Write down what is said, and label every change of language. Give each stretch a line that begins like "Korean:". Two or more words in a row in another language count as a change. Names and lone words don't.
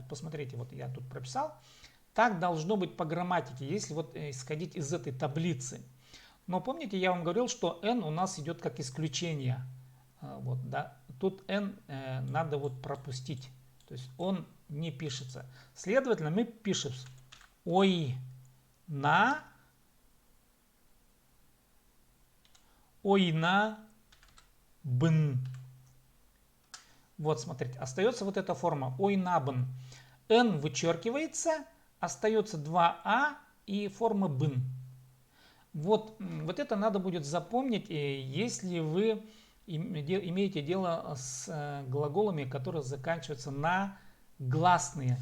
Russian: Вот посмотрите, вот я тут прописал. Так должно быть по грамматике, если вот исходить из этой таблицы. Но помните, я вам говорил, что n у нас идет как исключение. Вот, да. Тут n надо вот пропустить. То есть он не пишется. Следовательно, мы пишем
Khakas: ойна, ойна бын.
Russian: Вот, смотрите, остается вот эта форма ойнабын. N вычеркивается, остается 2а и форма бын. Вот это надо будет запомнить, если вы имеете дело с глаголами, которые заканчиваются на гласные.